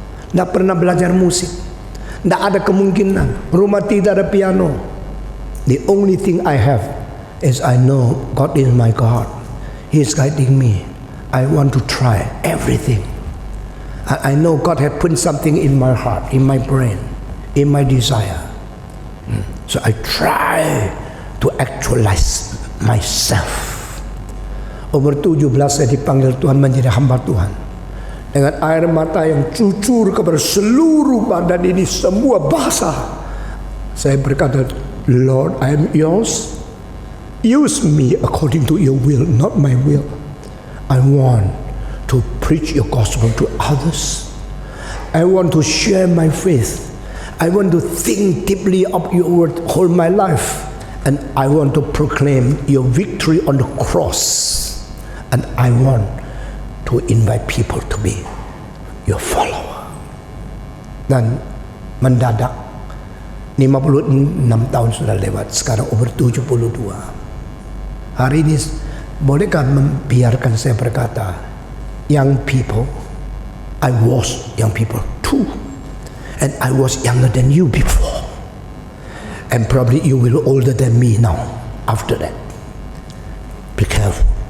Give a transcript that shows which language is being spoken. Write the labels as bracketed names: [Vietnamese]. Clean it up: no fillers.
[Indonesian] Tidak pernah belajar musik. Tidak ada kemungkinan. Rumah tidak ada piano. [English] The only thing I have is I know God is my God. He is guiding me. I want to try everything. I know God had put something in my heart, in my brain, in my desire. So I try to actualize myself. [Indonesian] Umur 17 saya dipanggil Tuhan menjadi hamba Tuhan. Dengan air mata yang cucur kepada seluruh badan ini, semua basah. Saya berkata, [English] Lord, I am yours. Use me according to your will, not my will. I want to preach your gospel to others. I want to share my faith. I want to think deeply of your word all my life. And I want to proclaim your victory on the cross. And I want to invite people to be your follower. [Indonesian] Dan mendadak 56 tahun sudah lewat, sekarang umur 72. Hari ini bolehkah membiarkan saya berkata, [English] young people, I was young people too, and I was younger than you before, and probably you will older than me now after that. Be careful.